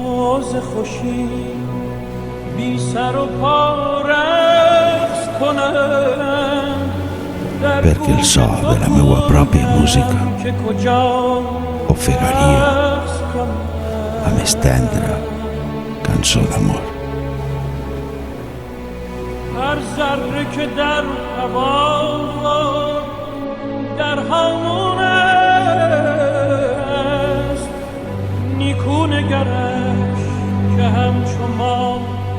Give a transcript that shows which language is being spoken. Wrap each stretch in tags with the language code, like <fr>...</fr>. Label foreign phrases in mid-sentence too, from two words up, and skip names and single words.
<ca>Perquè el so de la meua pròpia música ofegaria la més tendra cançó d'amor.</ca> <fa>هر ذره که در هوا در هامون است نیکو نگرش که همچو ما</fa>